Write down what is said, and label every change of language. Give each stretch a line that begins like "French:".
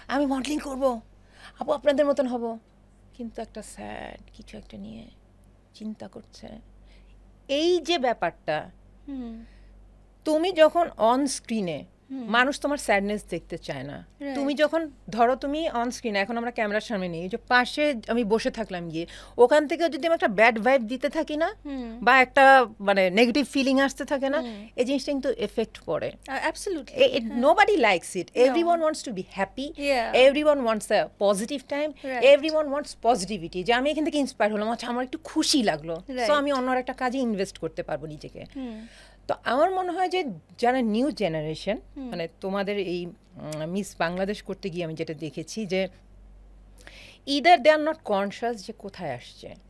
Bangla: আমি মডেলিং করব আপু আপনাদের মতন হব কিন্তু একটা স্যাড কিছু একটা নিয়ে চিন্তা করছে এই যে ব্যাপারটা তুমি যখন অন স্ক্রিনে মানুষ তোমার স্যাডনেস দেখতে চায় না
English: Right.
Bangla: তুমি যখন ধরো তুমি অন স্ক্রিনে এখন আমরা ক্যামেরার সামনে নেই যে পাশে আমি বসে থাকলাম গিয়ে ওখান থেকে যদি আমি একটা ব্যাড ভাইব দিতে থাকি না বা একটা মানে নেগেটিভ ফিলিং আসতে থাকে না এই জিনিসটা কিন্তু এফেক্ট পড়ে
English: Absolutely nobody likes it everyone wants to be happy Yeah. everyone wants a positive time Right. everyone wants positivity
Bangla: যে আমি এখান থেকে ইন্সপায়ার হলাম আচ্ছা আমার একটু খুশি লাগলো সো
English: Right.
Bangla: আমি অন্য একটা কাজে ইনভেস্ট করতে পারবো নিজেকে তো আমার মনে হয় যে যারা নিউ জেনারেশন মানে তোমাদের এই মিস বাংলাদেশ করতে গিয়ে আমি যেটা দেখেছি যে
English: either they are not conscious
Bangla: যে কোথায় আসছে